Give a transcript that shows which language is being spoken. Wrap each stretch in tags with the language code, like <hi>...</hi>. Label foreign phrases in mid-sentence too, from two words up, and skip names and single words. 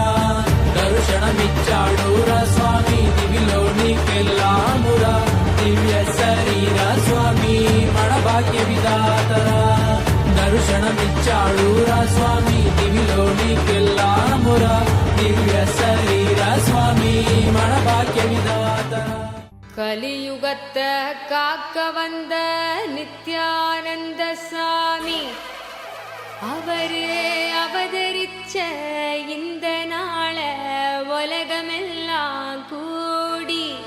<te>దర్శనమిచ్చాడురా స్వామి దివిలో నీకెల్లామురా, దివ్య శరీర స్వామి మన భాగ్య విధాతరా. దర్శనమిచ్చాడురా స్వామి దివిలో నీకెల్లామురా, దివ్య శరీర స్వామి మన భాగ్య విధాతరా.</te> <ta>கலியுகத்தை காக்க வந்த நித்யானந்த சாமி அவரே அவதரிச்ச இந்த நாள உலகமெல்லாம் கூடி</ta>